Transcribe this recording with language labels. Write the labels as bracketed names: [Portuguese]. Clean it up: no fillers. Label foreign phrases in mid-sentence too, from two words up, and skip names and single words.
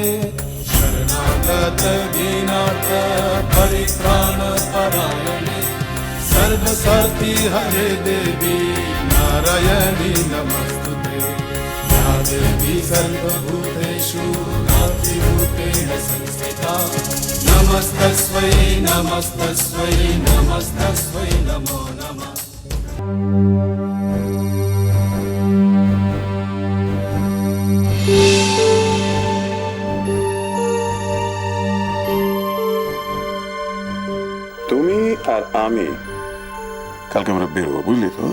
[Sanskrit] शरणागत दीनार्थ परित्राण परायणे सर्वशक्ति हरे देवी नारायणी नमस्तुते। या देवी सर्वभूतेषु नास्तिभूतेन संस्थिता नमस्तस्मै नमस्तस्मै नमस्तस्मै नमो नमः। [Bangla] তুমি আর আমি কালকে আমরা বেরোবো, বুঝলি তো?